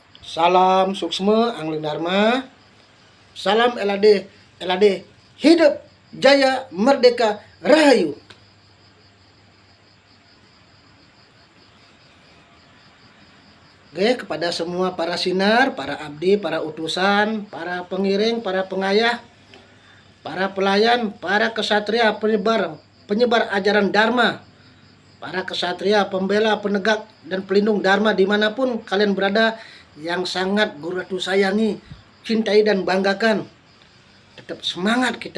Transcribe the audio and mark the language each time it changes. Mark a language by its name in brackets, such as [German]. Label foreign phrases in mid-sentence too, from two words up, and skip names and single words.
[Indonesian] Salam suksma angling dharma. Salam LAD, LAD. Hidup jaya merdeka rahayu. Oke, kepada semua para sinar, para abdi, para utusan, para pengiring, para pengayah, para pelayan, para kesatria penyebar ajaran dharma, para kesatria pembela, penegak, dan pelindung dharma dimanapun kalian berada, yang sangat Guru Ratu sayangi, cintai, dan banggakan. Tetap semangat kita.